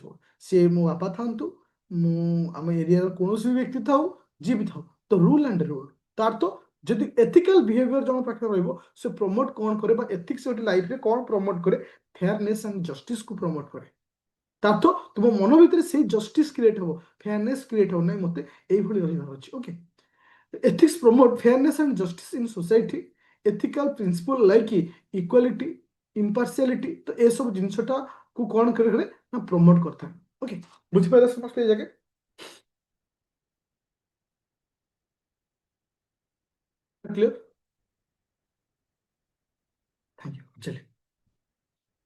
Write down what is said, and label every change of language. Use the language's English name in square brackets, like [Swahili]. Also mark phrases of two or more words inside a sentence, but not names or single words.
[Odia] ସିଏ ମୋ ବାପା ଥାନ୍ତୁ, ମୁଁ ଆମ ଏରିଆର କୌଣସି ବି ବ୍ୟକ୍ତି ଥାଉ, ଯିଏ ବି ଥାଉ, ତ [English] rule and rule. [Odia] ତାର ତ ଯଦି [English] ethical behaviour [Odia] ଜଣ ପାଖରେ ରହିବ, ସେ ପ୍ରମୋଟ କ'ଣ କରେ ବା ଏଥିକ୍ସ ଗୋଟେ ଲାଇଫରେ କ'ଣ ପ୍ରମୋଟ କରେ, [English] fairness and justice [Odia] ପ୍ରମୋଟ କରେ। ତାର ତ ତୁମ ମନ ଭିତରେ ସେଇ [English] justice create [Odia] ହବ, [English] fairness create [Odia] ହବ, ନାହିଁ ମତେ ଏଇଭଳି ରହିବାର ଅଛି। ଓକେ, [English] ethics promote fairness and justice in society, ethical principle like equality, impartiality, [Odia] ତ ଏସବୁ ଜିନିଷଟା କୁ କ'ଣ କରେ ନା ପ୍ରମୋଟ କରିଥାଏ। ଓକେ, ବୁଝିପାରିଲେ ସମସ୍ତେ ଏ ଜାଗା? [English] Clear? Thank you. ଚଲେ।